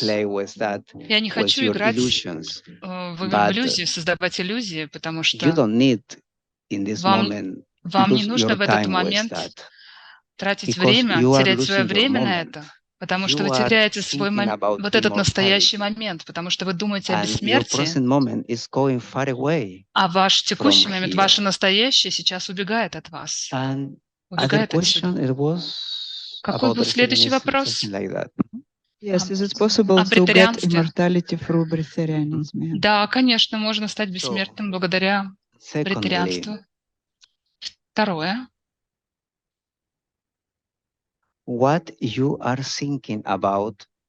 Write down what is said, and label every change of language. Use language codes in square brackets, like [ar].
[ru] Я не хочу играть в иллюзии, создавать иллюзии, потому что вам не нужно в этот момент тратить время, терять свое время на это, потому что вы теряете свой вот этот настоящий момент, потому что вы думаете о бессмертии, а ваш текущий момент, ваше настоящее сейчас убегает от вас. Убегает отсюда. Какой был следующий вопрос? [en] Yes, is it possible to get immortality through breatharianism? [ru] Да, конечно, можно стать бессмертным благодаря бритарианству. Второе. [en] What you are thinking about?